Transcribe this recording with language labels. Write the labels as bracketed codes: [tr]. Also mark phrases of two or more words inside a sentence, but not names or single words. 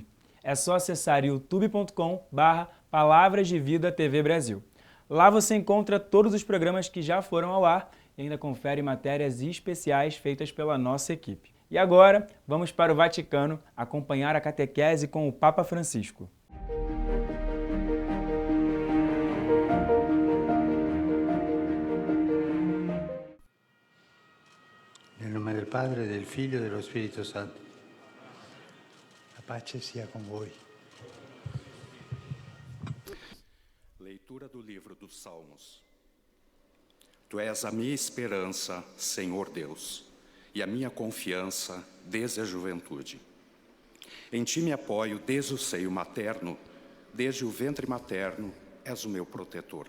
[pt] É só acessar youtube.com/Palavras de Vida TV Brasil. Lá você encontra todos os programas que já foram ao ar e ainda confere matérias especiais feitas pela nossa equipe. E agora, vamos para o Vaticano acompanhar a catequese com o Papa Francisco. [it] Nel nome del Padre, del Figlio e dello Spirito Santo. A pace sia com voi. [pt] Leitura do livro dos Salmos. Tu és a minha esperança, Senhor Deus, e a minha confiança desde a juventude. Em ti me apoio desde o seio materno, desde o ventre materno és o meu protetor.